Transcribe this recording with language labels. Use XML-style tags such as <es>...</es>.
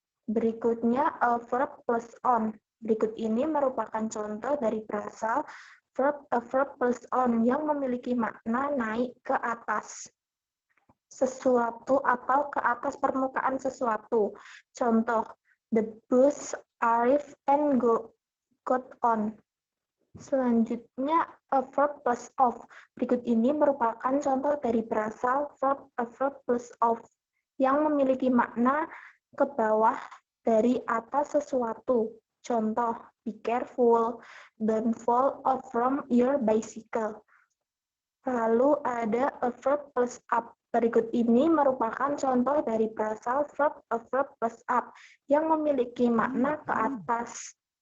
<id>Berikutnya,</id> <en>a verb plus on.</en> <id>Berikut ini merupakan contoh dari phrasal a verb plus on yang memiliki makna naik ke atas sesuatu atau ke atas permukaan sesuatu. Contoh,</id> <en>the bus arrived and got on.</en> <id>Selanjutnya,</id> <en>a verb plus off.</en> <id>Berikut ini merupakan contoh dari</id> <en>phrasal a verb plus off</en> <id>yang memiliki makna ke bawah dari atas sesuatu. Contoh,</id> <en>be careful, don't fall off from your bicycle.</en> <id>Lalu ada</id> <en>a verb plus up.</en> <id>Berikut ini merupakan contoh dari phrasal a verb plus up yang memiliki makna ke atas.</id>